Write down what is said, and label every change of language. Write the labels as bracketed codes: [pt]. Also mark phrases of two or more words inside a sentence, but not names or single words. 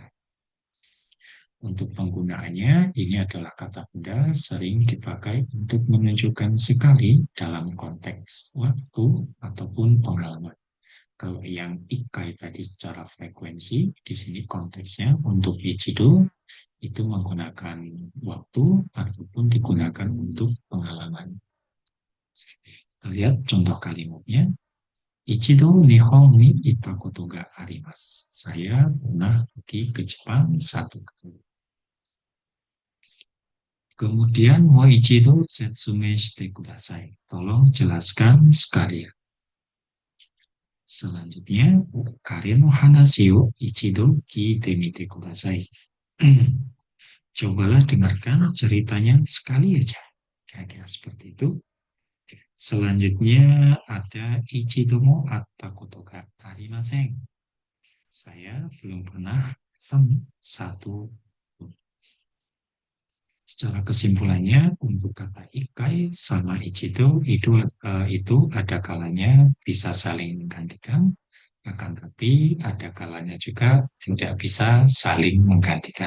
[id] Untuk penggunaannya, ini adalah kata benda sering dipakai untuk menunjukkan sekali dalam konteks waktu ataupun pengalaman. Kalau yang ikai tadi secara frekuensi, di sini konteksnya untuk ichido itu menggunakan waktu ataupun digunakan untuk pengalaman. Kita lihat contoh kalimatnya. [ja] 一度日本にいたことがあります. [id] Saya pernah pergi ke Jepang satu kali. Kemudian [ja] もう一度説明してください. [id] Tolong jelaskan sekalian. Selanjutnya, [ja] 彼の話を一度聞いてみてください. [id] Cobalah dengarkan ceritanya sekali aja. Kira-kira seperti itu. Selanjutnya ada [ja] 一度も会ったことがありません. [id] Saya belum pernah ketemu satu. Secara kesimpulannya, untuk kata ikai sama ichido itu ada kalanya bisa saling menggantikan, akan tapi ada kalanya juga tidak bisa saling menggantikan.